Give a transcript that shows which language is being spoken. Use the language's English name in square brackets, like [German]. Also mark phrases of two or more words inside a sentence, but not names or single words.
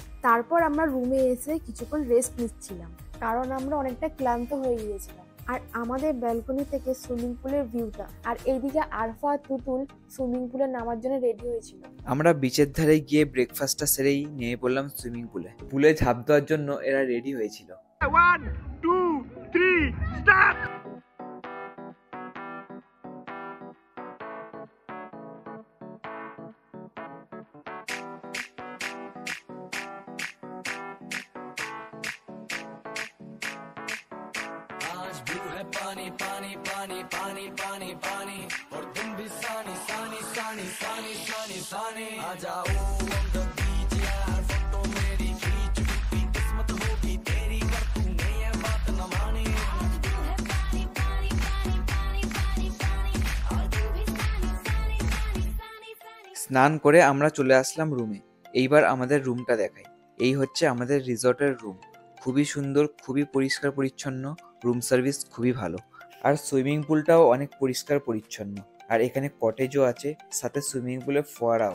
[Bangla] তারপর আমরা রুমে এসে কিছুক্ষণ রেস্ট নিচ্ছিলাম, কারণ আমরা অনেকটা ক্লান্ত হয়ে গিয়েছিলাম। আর আমাদের ব্যালকনি থেকে সুইমিং পুলের ভিউটা, আর এইদিকে আরফা তুতুল সুইমিং পুলে নামার জন্য রেডি হয়েছিল। আমরা বিচের ধারে গিয়ে ব্রেকফাস্টটা সেরেই নিয়ে পড়লাম সুইমিং পুলে। পুলে ঝাঁপ দেওয়ার জন্য এরা রেডি হয়েছিল। 1, 2, 3, start! [Hindi] पानी पानी पानी पानी पानी पानी और तुम भी सानी सानी सानी सानी सानी सानी आ जाओ [English] on the beach [Hindi] यार, फोटो मेरी खींच की किस्मत होगी तेरी, कर तूने ये बात न मानी। आज तू है पानी पानी पानी पानी पानी पानी और तू भी सानी सानी सानी सानी सानी। [Bangla] স্নান করে আমরা চলে আসলাম রুমে। এইবার আমাদের রুমটা দেখাই। এই হচ্ছে আমাদের রিসর্টের রুম। খুবই সুন্দর, খুবই পরিষ্কার পরিচ্ছন্ন, রুম সার্ভিস খুবই ভালো। আর সুইমিং পুলটাও অনেক পরিষ্কার পরিচ্ছন্ন। আর এখানে কটেজও আছে, সাথে সুইমিং পুলে ফোয়ারাও।